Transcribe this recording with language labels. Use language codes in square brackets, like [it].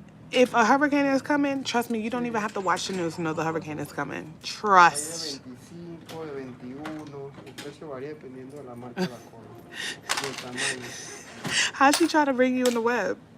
[en] If a hurricane is coming, trust me, you don't even have to watch the news to know the hurricane is coming. Trust. [es] Hay de 25, de 21. El precio varía dependiendo de la marca de la cola y el tamaño. [en] How's she trying to bring you in the web?